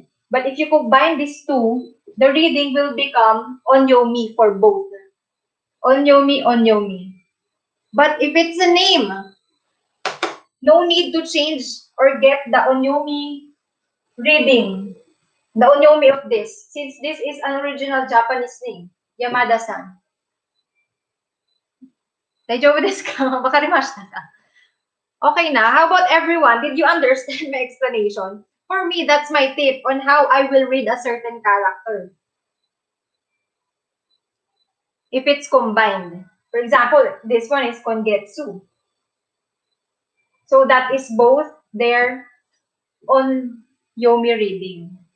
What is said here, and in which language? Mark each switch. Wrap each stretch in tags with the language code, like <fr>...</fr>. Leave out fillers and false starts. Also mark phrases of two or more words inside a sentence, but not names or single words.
<en>But if you combine these two, the reading will become onyomi for both.</en> <ja>音読み、音読み.</ja> <en>But if it's a name, no need to change or get the onyomi reading. The onyomi of this, since this is an original Japanese name, Yamada-san.</en> <ja>大丈夫ですか? 分かりましたか?</ja> <tl>Okay na.</tl> <en>How about everyone? Did you understand my explanation? For me, that's my tip on how I will read a certain character. If it's combined. For example, this one is kongetsu. So that is both their onyomi reading.</en>